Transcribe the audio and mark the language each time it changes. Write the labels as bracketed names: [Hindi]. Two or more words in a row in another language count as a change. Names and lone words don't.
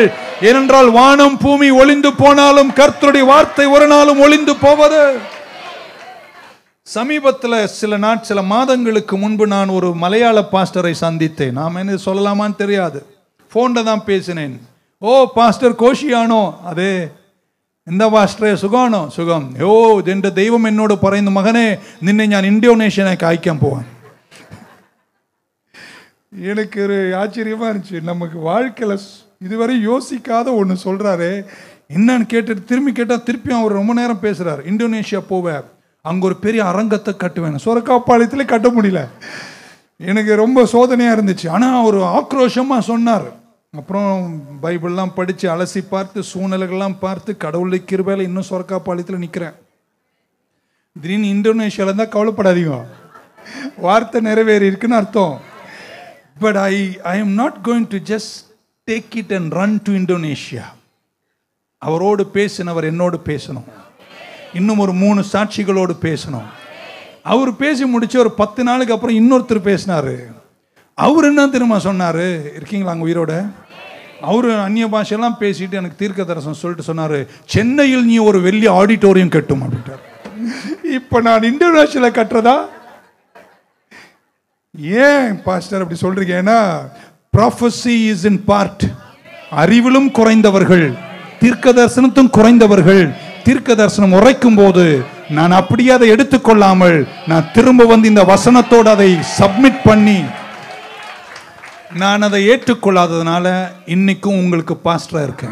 [Tamil] ஏனென்றால் வானம் பூமி ஒளிந்து போனாலும் கர்த்தருடைய வார்த்தை ஒரு நாளும் ஒளிந்து போவது. சமீபத்தில் சில மாதங்களுக்கு முன்பு நான் ஒரு மலையாள பாஸ்டரை சந்தித்தேன். நாம் என்ன சொல்லலாமான்னு தெரியாது, போன்ல தான் பேசினேன். ஓ பாஸ்டர் கோஷியானோ? அதே. [Malayalam] എന്താ പാസ്റ്ററെ സുഖമാണോ? സുഖം. ഓ എൻ്റെ ദൈവം എന്നോട് പറയുന്നു, മകനെ നിന്നെ ഞാൻ ഇന്തോനേഷ്യയിലേക്ക് അയക്കാൻ പോവാൻ. [Tamil] எனக்கு ஒரு ஆச்சரியமா இருந்துச்சு. நமக்கு வாழ்க்கையில இதுவரை யோசிக்காத ஒன்று சொல்றாரு. என்னன்னு கேட்டு திரும்பி கேட்டால் திருப்பியும் அவர் ரொம்ப நேரம் பேசுறாரு. இந்தோனேஷியா போவேன், அங்கே ஒரு பெரிய அரங்கத்தை கட்டுவேன். சொரக்காப்பாளையத்திலே கட்ட முடியல. எனக்கு ரொம்ப சோதனையாக இருந்துச்சு. ஆனால் ஒரு ஆக்ரோஷமாக சொன்னார். அப்புறம் பைபிள்லாம் படித்து அலசி பார்த்து சூழ்நிலைகள்லாம் பார்த்து கடவுளுடைய கிருபையில இன்னும் சொரக்காப்பாளையத்தில் நிற்கிறேன். திடீர்னு இந்தோனேஷியாவில் இருந்தால் கவலைப்படாதீங்க, வார்த்தை நிறைவேறி இருக்குன்னு அர்த்தம். [English] But I am not going to just take it and run to Indonesia. [Tamil] அவரோடு பேசினவர் என்னோடு பேசணும், இன்னும் ஒரு 3 சாட்சிகளோடு பேசணும். அவர் பேசி முடிச்சு ஒரு 10 நாளுக்கு அப்புறம் இன்னொருத்தர் பேசினாரு. அவர் என்ன தெரியுமா சொன்னாரு? இருக்கீங்களா அங்கே உயிரோட? அவரு அந்நிய பாஷையெல்லாம் பேசிட்டு எனக்கு தீர்க்க தரிசனம் சொல்லிட்டு சொன்னாரு, சென்னையில் நீ ஒரு வெள்ளி ஆடிட்டோரியம் கட்டும் அப்படின்ட்டார். இப்ப நான் இந்தோனேஷியாவில் கட்டுறதா? ஏன் பாஸ்டர் அப்படி சொல்றீங்க? ஏன்னா [English] prophecy is in part. [Tamil] அறிவிலும் குறைந்தவர்கள், தீர்க்க தரிசனத்தும் குறைந்தவர்கள் தீர்க்க தரிசனம் உரைக்கும் போது நான் அப்படியே அதை எடுத்துக்கொள்ளாமல் நான் திரும்ப வந்து இந்த வசனத்தோடு அதை சப்மிட் பண்ணி நான் அதை ஏற்றுக்கொள்ளாததுனால இன்னைக்கும் உங்களுக்கு பாஸ்டரா இருக்கேன்.